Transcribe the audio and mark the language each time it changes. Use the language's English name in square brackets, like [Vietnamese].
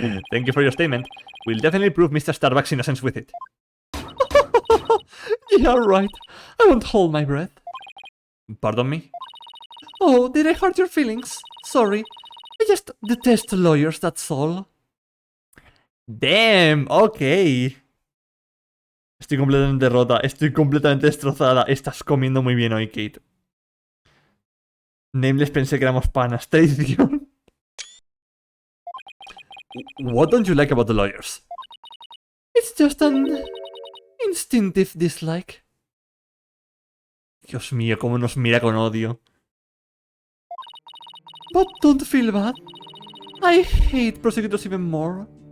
[English] Thank you for your statement. We'll definitely prove Mr. Starbucks' innocence with it. Yeah, right. I won't hold my breath. Pardon me? Oh, did I hurt your feelings? Sorry. I just detest lawyers, that's all. Damn, ok. [Spanish] Estoy completamente rota, estoy completamente destrozada. Estás comiendo muy bien hoy, Kate. Nameless pensé que éramos panas. Traición. [English] What don't you like about the lawyers? It's just an instinctive dislike. [Spanish] Dios mío, cómo nos mira con odio. [English] But don't feel bad. I hate prosecutors even more.